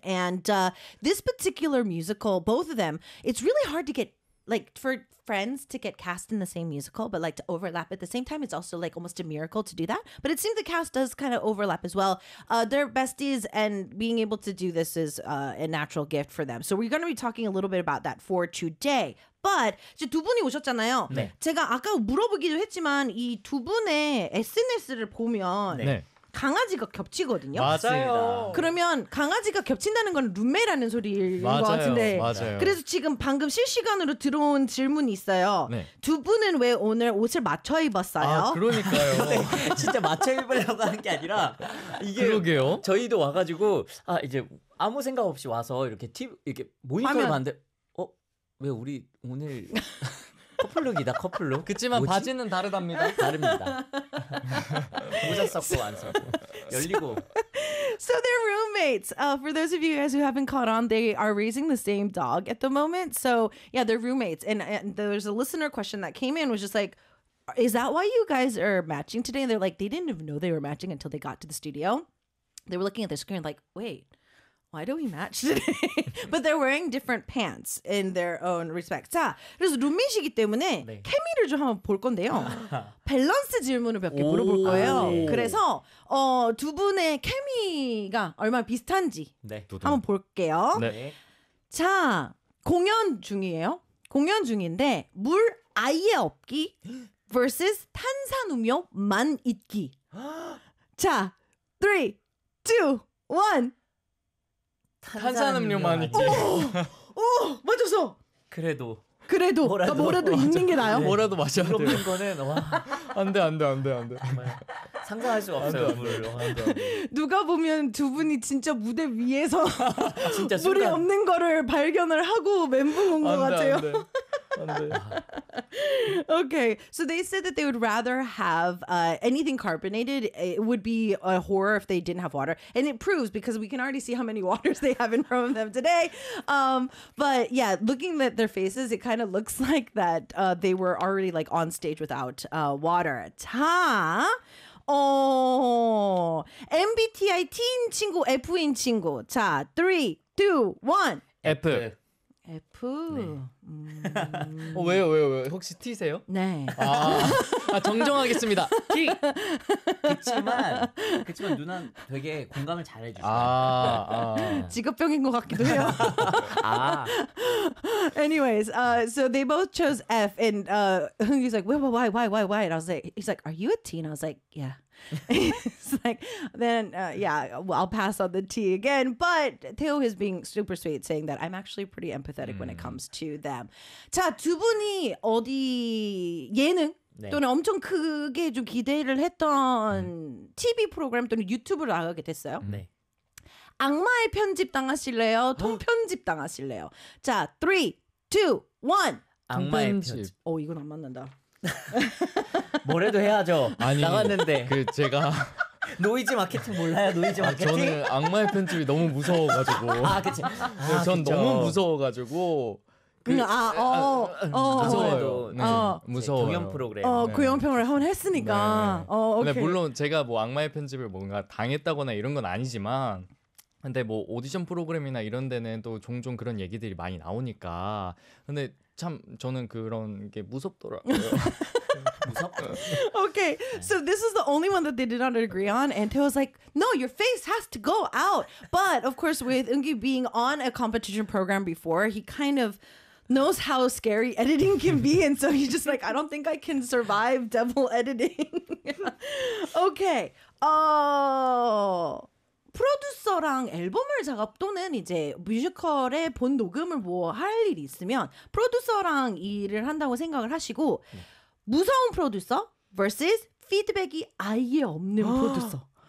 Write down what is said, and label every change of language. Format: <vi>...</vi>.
<en>And this particular musical, both of them, it's really hard to get like for friends to get cast in the same musical, but like to overlap at the same time. It's also like almost a miracle to do that. But it seems the cast does kind of overlap as well. They're besties and being able to do this is a natural gift for them. So we're going to be talking a little bit about that for today.</en> <ko>But 이제 두 분이 오셨잖아요. 네. 제가 아까 물어보기도 했지만 이 두 분의 SNS를 보면 네. 강아지가 겹치거든요. 맞아요. 그러면 강아지가 겹친다는 건 룸메라는 소리일 것 같은데. 맞아요. 그래서 지금 방금 실시간으로 들어온 질문이 있어요. 네. 두 분은 왜 오늘 옷을 맞춰 입었어요? 아, 그러니까요. 네, 진짜 맞춰 입으려고 하는 게 아니라 이게 그러게요. 저희도 와가지고 아 이제 아무 생각 없이 와서 이렇게 TV 이렇게 모니터를 봤는데 왜 우리 오늘 커플룩이다 커플룩. 그치만 뭐지? 바지는 다르답니다. 다릅니다. 모자 썼고 안 썼고 열리고.</ko> <en>So they're roommates. For those of you guys who haven't caught on, they are raising the same dog at the moment. So yeah, they're roommates. And there's a listener question that came in was just like, is that why you guys are matching today? And they're like, they didn't even know they were matching until they got to the studio. They were looking at their screen like, wait. Why do we match today? But they're wearing different pants in their own respect.</en> <ko>자, 그래서 룸메이시기 때문에 네. 케미를 좀 한번 볼 건데요. 밸런스 질문을 몇 개 물어볼 거예요. 그래서 두 분의 케미가 얼마나 비슷한지 네. 한번 볼게요. 네. 자, 공연 중이에요. 공연 중인데 물 아예 없기 versus 탄산음료만 있기. 자, 3, 2, 1 탄산음료만 있지. 오, 맞았어. 그래도 뭐라도, 뭐라도 있는 게 나아요. 네. 뭐라도 마셔야 돼요. 그런 거는 와. 안 돼. 상상할 수 없어요. 물을. 누가 보면 두 분이 진짜 무대 위에서 진짜 물이 없는 거를 발견을 하고 멘붕 온 것 같아요. 안 돼.</ko> <en>Okay, so they said that they would rather have anything carbonated. It would be a horror if they didn't have water. And it proves, because we can already see how many waters they have in front of them today. But yeah, looking at their faces, it kind of looks like that they were already like on stage without water. Ta! Oh!</en> <ko>MBTI 틴 친구, F인 친구. 자, 3, 2, 1. F. F. 네. 왜요, 왜요, 왜요? 혹시 T세요? 네. 아, 정정하겠습니다. T. 그렇지만 누나 되게 공감을 잘 해주세요. 직업병인 것 같기도 해요.</ko> <en>Anyways, so they both chose F, and he's like, why? And I was like, he's like, are you a T? And I was like, yeah. It's like, then yeah, well, I'll pass on the tea again. But Theo is being super sweet, saying that I'm actually pretty empathetic when it comes to them.</en> <ko>자, 두 분이 어디 예능 또는 엄청 크게 좀 기대를 했던 TV 프로그램 또는 유튜브를 나가게 됐어요. 네. 악마의 편집 당하실래요? 통편집 당하실래요? 자, 3, 2, 1. 악마의 편집. 오, 이건 안 맞는다. 뭐래도 해야죠. 아니, 나갔는데. 그 제가 노이즈 마케팅 몰라요? 노이즈 마케팅. 저는 악마의 편집이 너무 무서워가지고. 아, 그치. 네, 전 그쵸. 너무 무서워가지고. 그냥 무서워요. 네, 무서워. 공연 프로그램. 공연 평을 한번 했으니까. 네. 오케이. 네, 물론 제가 뭐 악마의 편집을 뭔가 당했다거나 이런 건 아니지만. 근데 뭐 오디션 프로그램이나 이런 데는 또 종종 그런 얘기들이 많이 나오니까. 근데 참 저는 그런 게 무섭더라고요. 무섭다.</ko> <en>Okay, so this is the only one that they did not agree on. And Theo was like, no, your face has to go out. But of course, with Eungi being on a competition program before, he kind of knows how scary editing can be. And so he's just like, I don't think I can survive devil editing. Okay. Oh...</en> <ko>프로듀서랑 앨범을 작업 또는 이제 뮤지컬의 본 녹음을 뭐 할 일이 있으면 프로듀서랑 일을 한다고 생각을 하시고 무서운 프로듀서 versus 피드백이 아예 없는 프로듀서.</ko>